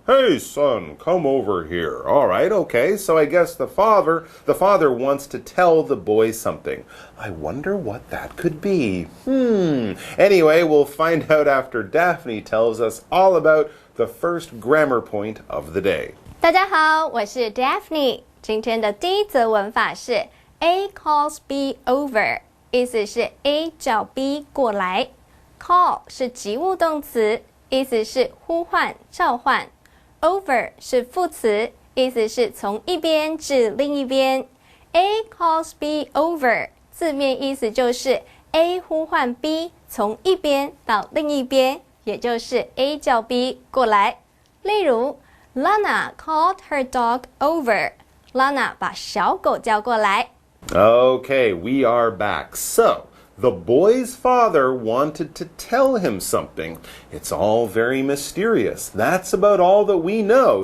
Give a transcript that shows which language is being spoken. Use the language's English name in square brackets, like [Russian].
[English] Hey, son, come over here. All right, okay, so I guess the father wants to tell the boy something. I wonder what that could be. Anyway, we'll find out after Daphne tells us all about the first grammar point of the day. [Chinese] 大家好，我是 Daphne。今天的第一则文法是 [English] A calls B over， [Chinese] 意思是 A 叫 B 过来。 Call 是及物动词，意思是呼唤、召唤。 Over 是副词，意思是从一边至另一边。 [English] A calls B over， [Chinese] 字面意思就是 A 呼唤 B 从一边到另一边，也就是 A 叫 B 过来。例如 [English] Lana called her dog over， [Chinese] Lana 把小狗叫过来。 [English] Okay, we are back. So,The boy's father wanted to tell him something. It's all very mysterious. That's about all that we know.